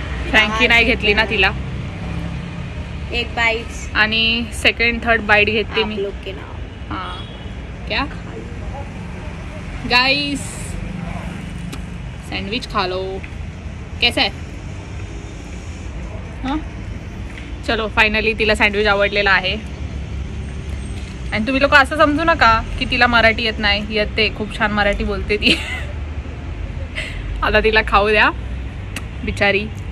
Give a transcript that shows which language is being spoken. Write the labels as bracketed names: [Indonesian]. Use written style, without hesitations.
[Marathi] फ्रँकी नाही घेतली ना तिला, एक बाईट आणि सेकंड थर्ड बाईट घेतली मी. [Hindi] लोग के नाम. हाँ क्या गाइस, सैंडविच खा लो, कैसा है? [Marathi] हाँ चलो फायनली तिला सँडविच आवडलेला आहे. आणि तुम्ही लोक असं समजू नका की तिला मराठी येत नाही, येते, खूप छान मराठी बोलते ती. आता तिला खाऊ द्या बिचारी.